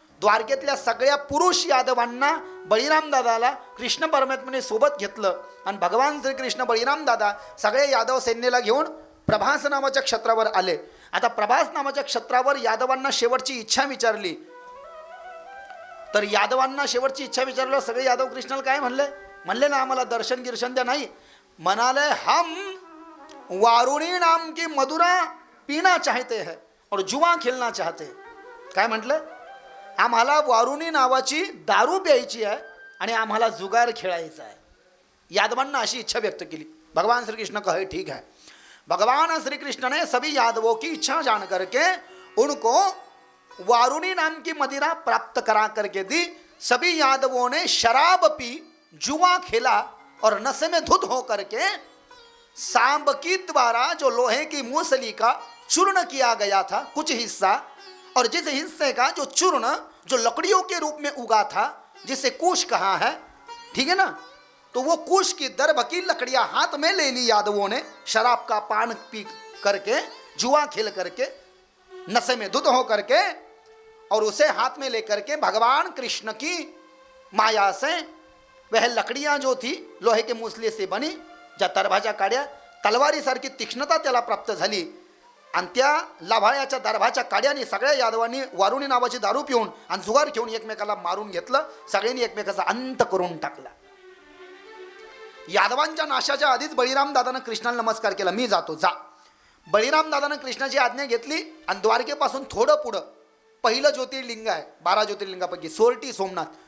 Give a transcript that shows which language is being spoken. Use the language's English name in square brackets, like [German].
[Marathi] द्वारकेतल्या सगळ्या पुरुष यादवांना बळीराम दादाला कृष्ण परमात्म्याने सोबत घेतलं आणि भगवान श्रीकृष्ण बळीराम दादा सगळ्या यादव सैन्याला घेऊन प्रभास नावाच्या क्षत्रावर आले. आता प्रभास नावाच्या क्षत्रावर यादवांना शेवटची इच्छा विचारली. तर यादवांना शेवटची इच्छा विचारलं. सगळे यादव कृष्णाला काय म्हणले ना आम्हाला दर्शन गिर्शन द्या. नाही म्हणाले, [Hindi] हम वारुणी नाम की मधुरा पीना चाहते हैं और जुआ खेलना चाहते हैं. [Marathi] काय म्हटलं? आम्हाला वारुणी नावाची दारू प्यायची आहे आणि आम्हाला जुगार खेळायचा आहे. यादवांना अशी इच्छा व्यक्त केली. [Hindi] भगवान श्री कृष्ण कहे ठीक है. भगवान श्री कृष्ण ने सभी यादवों की इच्छा जान करके उनको वारुणी नाम की मदिरा प्राप्त करा करके दी. सभी यादवों ने शराब पी, जुआ खेला और नशे में धुत हो करके सांब की द्वारा जो लोहे की मूसली का चूर्ण किया गया था कुछ हिस्सा, और जिस हिस्से का जो चूर्ण जो लकड़ियों के रूप में उगा था जिसे कुश कहा है, ठीक है ना, तो वो कुश की दर्भ की लकड़ियां हाथ में ले ली यादवों ने. शराब का पान पी करके, जुआ खेल करके, नशे में धुत हो करके, और उसे हाथ में लेकर के भगवान कृष्ण की माया से वह लकड़ियां जो थी लोहे के मूसले से बनी, [Marathi] ज्या दर्भाच्या काड्या, तलवारीसारखी तीक्ष्णता त्याला प्राप्त झाली. आणि त्या लाभाळ्याच्या दर्भाच्या काड्याने सगळ्या यादवांनी वारुणी नावाची दारू पिऊन आणि जुगार घेऊन एकमेकाला मारून घेतलं. सगळ्यांनी एकमेकाचा अंत करून टाकला. यादवांच्या नाशाच्या आधीच बळीराम दादानं कृष्णाला नमस्कार केला. मी जातो, जा. बळीराम दादानं कृष्णाची आज्ञा घेतली आणि द्वारकेपासून थोडं पुढं पहिलं ज्योतिर्लिंग आहे 12 ज्योतिर्लिंगापैकी सोरटी सोमनाथ.